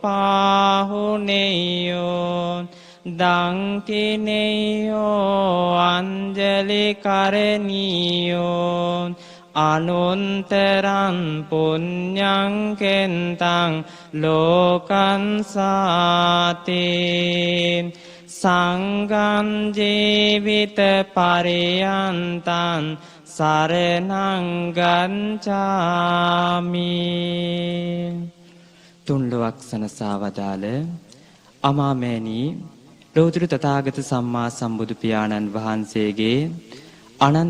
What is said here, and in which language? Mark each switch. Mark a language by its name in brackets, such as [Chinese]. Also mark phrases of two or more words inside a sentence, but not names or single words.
[Pali] පාහුනේයෝ දංකිනේයෝ අංජලි කරණීයෝ අනුන්තරං පුඤ්ඤං කෙන්තං ලෝකං සාති සංඝං ජීවිත පරයන්තං සරණං ගච්ඡාමි. [Sinhala] තුන්ලොවක් සනසා වදාළ අමාමෑණී ලෝතුරු තථාගත සම්මා සම්බුදු පියාණන් වහන්සේගේ අනන්ත